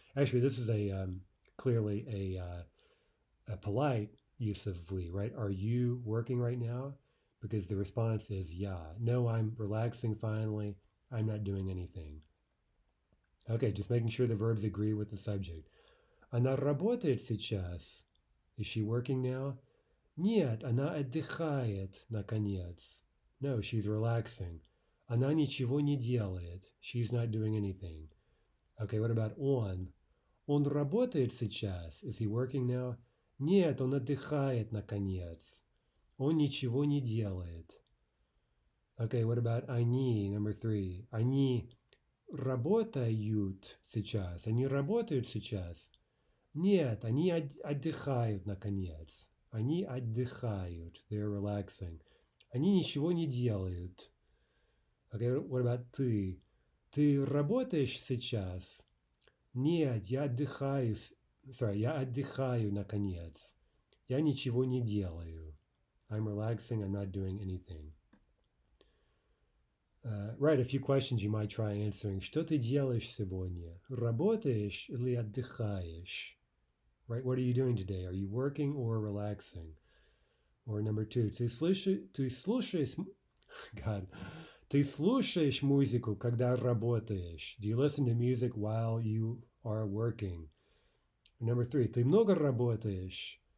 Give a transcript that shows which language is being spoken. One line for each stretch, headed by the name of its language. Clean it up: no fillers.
English: Actually, this is clearly a polite use of вы, right? Are you working right now? Because the response is yeah. No, I'm relaxing finally. I'm not doing anything. Okay, just making sure the verbs agree with the subject.
Russian: Она работает сейчас.
English: Is she working now?
Russian: Нет, она отдыхает, наконец.
English: No, she's relaxing.
Russian: Она ничего не делает.
English: She's not doing anything. Okay, what about он?
Russian: Он работает сейчас.
English: Is he working now?
Russian: Нет, он отдыхает, наконец. Он ничего не делает.
English: Okay, what about они, number 3?
Russian: Они работают сейчас. Они работают сейчас. Нет, они отдыхают, наконец. Они отдыхают.
English: They're relaxing.
Russian: Они ничего не делают.
English: Okay, what about ты?
Russian: Ты работаешь сейчас? Нет, я отдыхаю. Я отдыхаю, наконец. Я ничего не делаю.
English: I'm relaxing, I'm not doing anything. Right, a few questions you might try answering.
Russian: Что ты делаешь сегодня? Работаешь или отдыхаешь?
English: Right, what are you doing today? Are you working or relaxing? Or number two,
Russian: ты слушаешь, God, ты слушаешь музыку, когда работаешь?
English: Do you listen to music while you are working? Number three,
Russian: ты много работаешь?